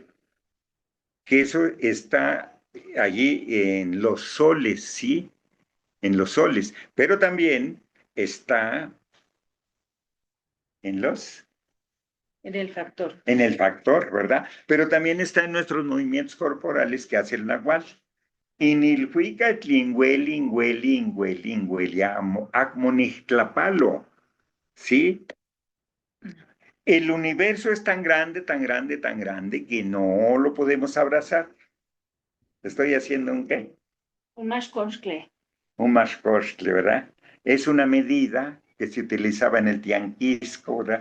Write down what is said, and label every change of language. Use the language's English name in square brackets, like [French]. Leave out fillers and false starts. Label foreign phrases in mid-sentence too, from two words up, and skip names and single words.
[Spanish] Que eso está allí en los soles, ¿sí? En los soles, pero también está en En el factor. en el factor, ¿verdad? Pero también está en nuestros movimientos corporales que hace el nahual. [Nahuatl languages] Inilhuica tlingueli, ingueli, ingueli, ingueli, acmonixtlapalo, [Spanish] ¿sí? El universo es tan grande, tan grande, tan grande que no lo podemos abrazar. Estoy haciendo un qué? Un mashkoshle. Un mashkostle, ¿verdad? Es una medida que se utilizaba en el tianquisco, ¿verdad?